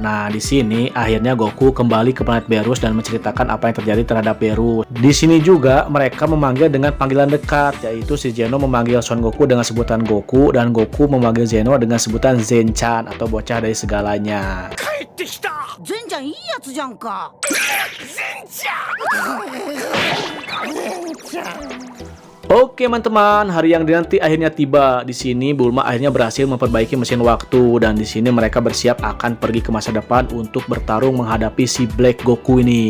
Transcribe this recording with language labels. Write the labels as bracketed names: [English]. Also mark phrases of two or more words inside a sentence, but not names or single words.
[Indonesian] Nah, di sini akhirnya Goku kembali ke planet Berus dan menceritakan apa yang terjadi terhadap Berus. Di sini juga mereka memanggil dengan panggilan dekat, yaitu si Zeno memanggil Son Goku dengan sebutan Goku dan Goku memanggil Zeno dengan sebutan Zenchan atau bocah dari segalanya. [Japanese] Zenchan いいやつじゃんか。 [Indonesian] Oke teman-teman, hari yang dinanti akhirnya tiba. Di sini Bulma akhirnya berhasil memperbaiki mesin waktu dan di sini mereka bersiap akan pergi ke masa depan untuk bertarung menghadapi si Black Goku ini.